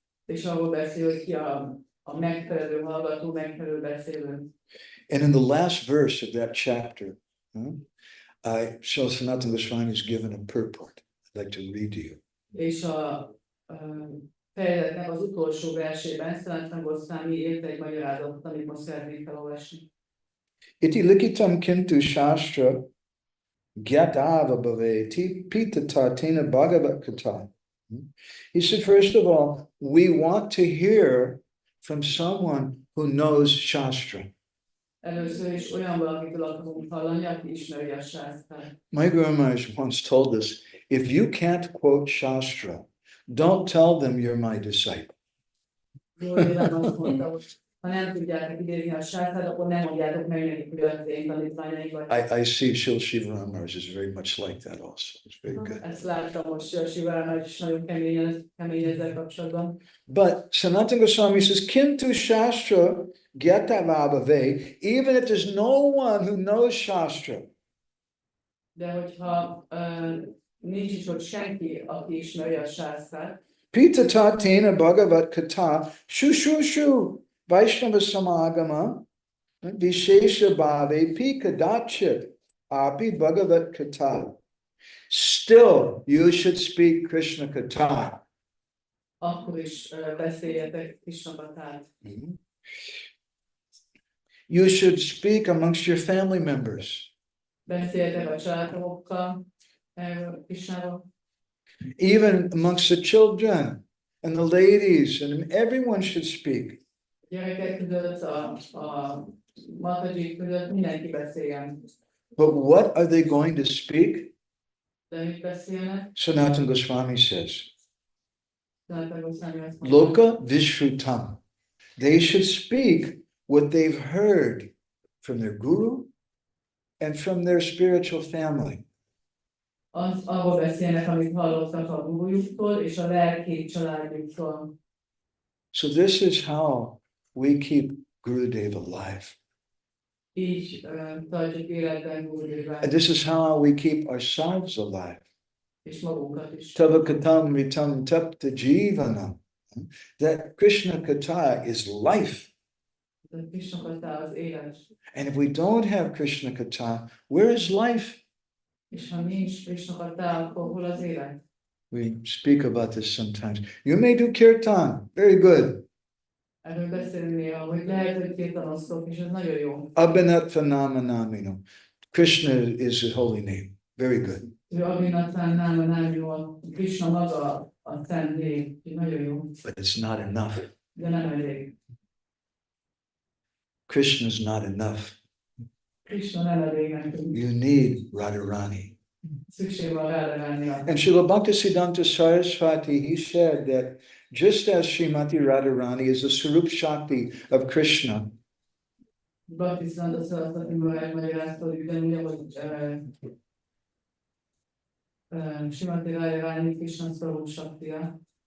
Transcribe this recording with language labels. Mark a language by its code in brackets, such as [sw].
[hu] És arról beszél, hogy ki a megfelelő hallgató, megfelelő beszélő. [en] And in the last verse of that chapter, Srila Sanatana Goswami is given a purport. I'd like to read to you. [hu] És a fejezetnek az utolsó versében Sanatana Goswami írt egy magyarázatot, amit most szeretnék felolvasni. [sa] Iti likitam kintu shastra gyatava bhaveti pita tatina bhagavat katha. [en] He said, first of all, we want to hear from someone who knows Shastra. [hu] Először is olyan valakitől akarunk hallani, aki ismeri a sásztrát. [en] My Guru Maharaj once told us, if you can't quote Shastra, don't tell them you're my disciple. [hu] Gurdéván azt mondta, hogy ha nem tudjátok idézni a sásztrát, akkor nem mondjátok meg nekik, hogy az én tanítványaik vagy. [en] I see Srila Shiva Maharaj is very much like that also. It's very good. [hu] Ezt láttam most, hogy a Sivárának is nagyon kemény ezzel kapcsolatban. [en] But Sanatana Goswami says, [sa] Kintu Shastra gyatavabhave, [en] even if there's no one who knows Shastra. [hu] De hogyha nincs is ott senki, aki ismeri a sásztrát, [sa] Pita tatina bhagavat katha shushushu Vaishnava samagama vishesha bhave pikadachit api bhagavat katha. [en] Still, you should speak Krishna katha. [hu] akkor is beszéljetek Krishna Kathát. [en] You should speak amongst your family members. [hu] Beszéljetek a családtagokkal Krishnáról. [en] Even amongst the children and the ladies, and everyone should speak. [hu] Gyerekek között, a matadzsik között mindenki beszéljen. [en] But what are they going to speak? [hu] De mit beszélnek? [en] Sanatana Goswami says, [hu] Sanatana Goswami azt mondja, [sa] Loka Vishrutam. [en] They should speak what they've heard from their guru and from their spiritual family. [hu] Arról beszélnek, amit hallottak a gurujuktól és a lelki családjuktól. [en] So this is how we keep Gurudev alive. [hu] Így tartjuk életben Gurudevát, [en] And this is how we keep ourselves alive. [hu] és magunkat is. [sa] Tavakatam ritam tapta jivanam. [en] That Krishna Katha is life. [hu] A Krishna Katha az élet. [en] And if we don't have Krishna Katha, where is life? [hu] És ha nincs Krishna Katha, akkor hol az élet? [en] We speak about this sometimes. You may do kirtan, very good. [hu] Erről beszélünk néha, hogy lehet, hogy kirtanoztok, és ez nagyon jó. [sa] Abhinatva namanamino. [en] Krishna is a holy name. Very good. [hu] Ő [sa] Abhinatva namanamino, [hu] Krishna maga a szent név, nagyon jó, [en] But it's not enough. [hu] de nem elég. [en] Krishna is not enough. [hu] Krishna nem elég nekünk. [en] You need Radharani. [hu] Szükség van rálevenni. [en] And Srila Bhaktisiddhanta Saraswati, he said that just as Srimati Radharani is the Sarup Shakti of Krishna, [hu] Bhaktisiddhanta Saraswati magyarázta, hogy ugyanúgy, hogy Srimati Radharani Krishna Sarup Shaktiya.